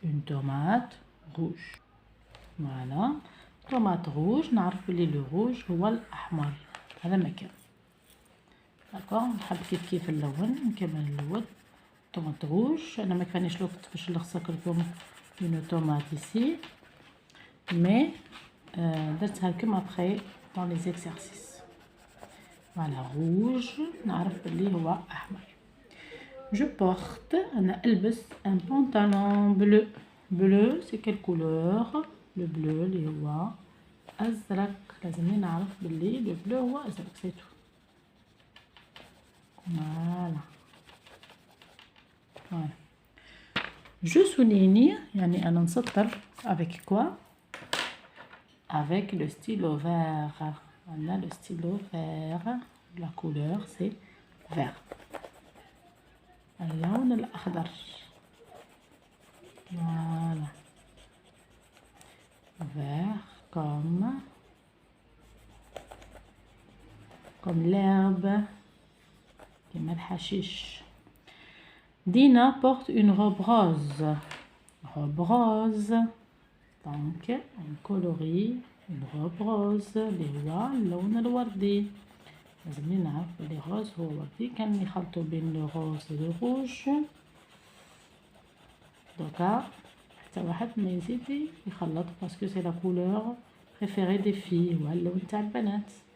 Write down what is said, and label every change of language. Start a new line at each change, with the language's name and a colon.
French: Une tomate rouge. Voilà. Tomate rouge.
Arabic: نعرف بلي le rouge هو الأحمر. هذا مكان. d'accord. نحب كيف اللون. نكمل اللون.
French: tomate rouge.
Arabic: أنا ما كفانيش الوقت باش نلصق لكم
French: une tomate ici. mais
Arabic: درتها لكم
French: après dans les exercices.
Arabic: voilà rouge نعرف بلي هو أحمر.
French: je porte
Arabic: أنا ألبس
French: un pantalon bleu. bleu c'est quelle couleur?
Arabic: le bleu اللي هو أزرق. لازمني نعرف بلي le bleu هو أزرق
French: c'est tout. voilà. voilà. je souligne
Arabic: يعني أنا نسطر
French: avec quoi? avec le stylo vert. on a le stylo vert. la couleur c'est vert.
Arabic: اللون الأخضر.
French: voilà. vert comme l'herbe comme الحشيش. Dina porte une robe rose. robe rose. donc on colorie une robe rose
Arabic: اللي هو اللون الوردي. لازمني نعرف بلي روز هو وردي. كان يخلطوا بين
French: لو روز و لو روج.
Arabic: دوكا حتى واحد ما يزيد يخلط
French: باسكو سي لا كولور بريفيري دي في
Arabic: هو اللون تاع البنات.